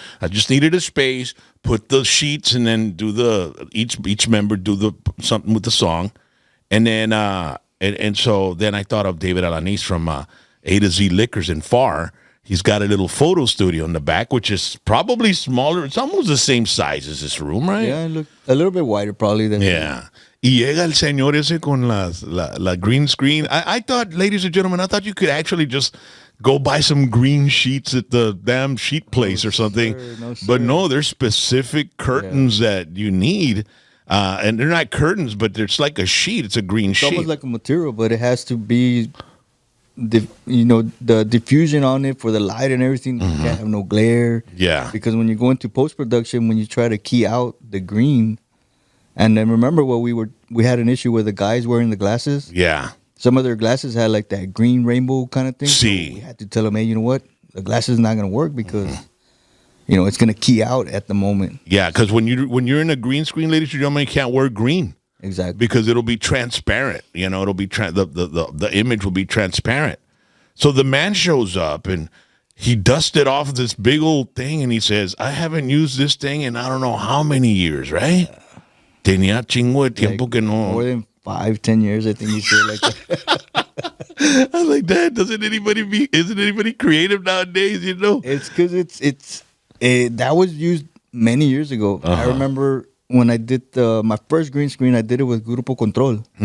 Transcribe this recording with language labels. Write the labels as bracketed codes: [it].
[en] I just needed a space, put the sheets, and then do each member do something with the song, and then and so then I thought of David Alanis from A to Z Liquors in Far. He's got a little photo studio in the back, which is probably smaller. It's almost the same size as this room, right? Yeah, look a little bit wider probably than Yeah. [es] Y llega el señor ese con la green screen. [en] I thought, ladies and gentlemen, I thought you could actually just go buy some green sheets at the damn sheet place or something. No, sir. But no, there's specific curtains that you need. And they're not curtains, but it's like a sheet. It's a green It's sheet. almost like a material, but it has to be the diffusion on it for the light and everything. You can't have no glare. Yeah. Because when you go into post-production, when you try to key out the green, and then remember what we had an issue with the guys wearing the glasses. Yeah. Some of their glasses had like that green rainbow kind of thing. See. So we had to tell them, hey, you know what? The glasses is not going to work because, it's gonna key out at the moment. Yeah, because when you're in a green screen, ladies and gentlemen, you can't wear green Exactly. because it'll be transparent. It'll be the image will be transparent. So the man shows up and he dusted off this big old thing and he says, "I haven't used this thing in I don't know how many years, right? [es] Tenía chingo de tiempo que no." [en] More than 5-10 years, I think you said like that. I was like, "Dad, isn't anybody creative nowadays? It's because that was used many years ago. I remember when I did my first green screen, I did it with Grupo Control.